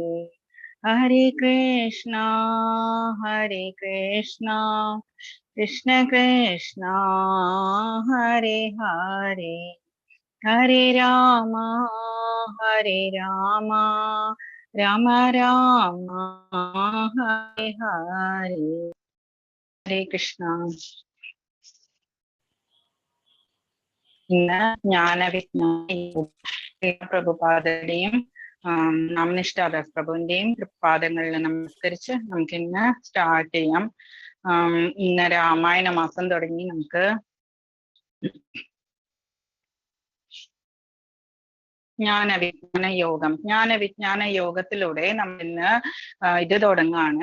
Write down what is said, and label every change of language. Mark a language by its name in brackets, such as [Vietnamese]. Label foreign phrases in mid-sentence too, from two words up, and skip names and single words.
[Sanskrit] ഹരേ കൃഷ്ണ കൃഷ്ണ കൃഷ്ണ ഹരേ ഹരേ. ഹരേ രാമ രാമ രാമ ഹരേ ഹരേ. ഹരേ കൃഷ്ണ. [Malayalam] ഇന്ന് പ്രഭുപാദയുടെയും നാമനിഷ്ഠാദാസ് പ്രഭുവിന്റെയും പാദങ്ങളിൽ നമസ്കരിച്ച് നമുക്ക് ഇന്ന് സ്റ്റാർട്ട് ചെയ്യാം. ഇന്ന് രാമായണ മാസം തുടങ്ങി നമുക്ക് ജ്ഞാനവിജ്ഞാന യോഗത്തിലൂടെ നമ്മൾ ഇന്ന് ഇത് തുടങ്ങാണ്.